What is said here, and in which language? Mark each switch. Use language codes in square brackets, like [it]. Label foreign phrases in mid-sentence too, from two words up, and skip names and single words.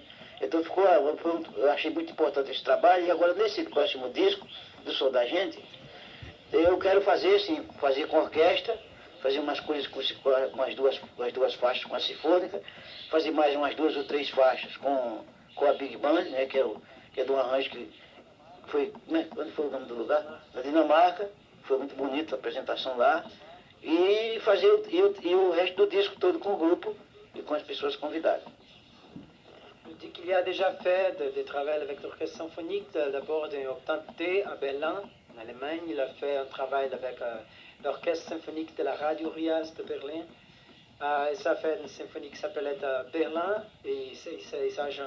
[pt] Então eu achei muito importante esse trabalho, e agora nesse próximo disco, do Som da Gente, eu quero fazer com orquestra, fazer umas coisas com as duas faixas com a sinfônica, fazer mais umas 2 ou 3 faixas com a Big Band, né, que é do arranjo que foi, né, quando foi o nome do lugar? Na Dinamarca, foi muito bonita a apresentação lá, e fazer o resto do disco todo com o grupo e com as pessoas convidadas. [fr] Il dit qu'il a déjà fait des travaux avec l'orchestre symphonique, d'abord d'un octanté à Berlin, en Allemagne. Il a fait un travail avec l'orchestre symphonique de la Radio Rias de Berlin. Et ça fait une symphonie qui s'appelait Berlin et c'est Jean.